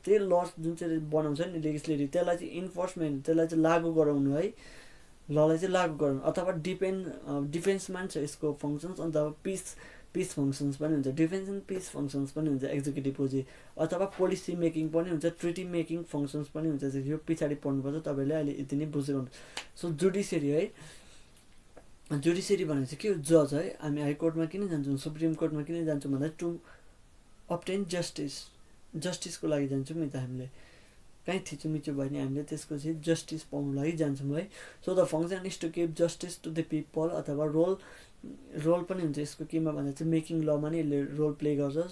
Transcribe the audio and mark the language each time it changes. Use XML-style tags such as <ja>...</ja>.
<ne>त्यही लज जुन चाहिँ बनाउँछ नि लेजिस्लेटिभ त्यसलाई चाहिँ इन्फोर्समेन्ट, त्यसलाई चाहिँ लागू गराउनु है, ललाई चाहिँ लागू गराउनु. अथवा डिफेन्समा पनि छ यसको फङ्सन्स. अन्त पिस फङ्सन्स पनि हुन्छ, डिफेन्स एन्ड पिस फङ्सन्स पनि हुन्छ एक्जिक्युटिभको चाहिँ. अथवा पोलिसी मेकिङ पनि हुन्छ, ट्रिटी मेकिङ फङ्सन्स पनि हुन्छ. यो पछाडि पढ्नुपर्छ तपाईँले, अहिले यति नै बुझेको हुन्छ. सो जुडिसियरी है, जुडिसियरी भनेको चाहिँ के हो, जज है. हामी हाइकोर्टमा किन जान्छौँ, सुप्रिम कोर्टमा किन जान्छौँ भन्दा टु अब्टेन जस्टिसको लागि जान्छौँ नि त हामीले. कहीँ थिचोमिचो भयो भने हामीले त्यसको चाहिँ जस्टिस पाउनु लागि जान्छौँ है.</ne> <en>So the function is to give justice to the people.</en> <ne>अथवा रोल पनि हुन्छ यसको केमा भन्दा चाहिँ मेकिङ लमा नै यसले रोल प्ले गर्छ.</ne>